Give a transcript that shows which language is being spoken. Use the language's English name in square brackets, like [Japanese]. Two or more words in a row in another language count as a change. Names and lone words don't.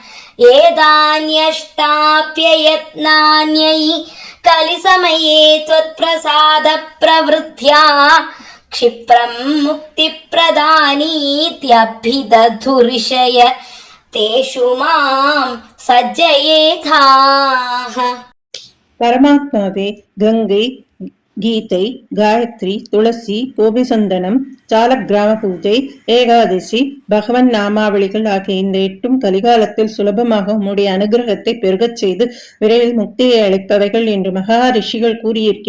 [Sanskrit] एतान्यष्टाप्ययत्नान्यै कलिसमये त्वत्प्रसाद प्रवृत्त्या क्षिप्रं मुक्तिप्रदानीत्यभिदधुर्षय तेषु मां सज्जयेथाः. [Tamil] பரமாத்மாவே கங்கை, கீதை, காயத்ரி, துளசி, கோபிசந்தனம், சாலக்கிராம பூஜை, ஏகாதசி, பகவன் நாமாவளிகள் ஆகிய இந்த 8ம் கலிகாலத்தில் சுலபமாக உம்முடைய அனுகிரகத்தை பெருகச் செய்து விரைவில் முக்தியை அளிப்பவைகள் என்று மகா ரிஷிகள் கூறியிருக்கிறார்கள்.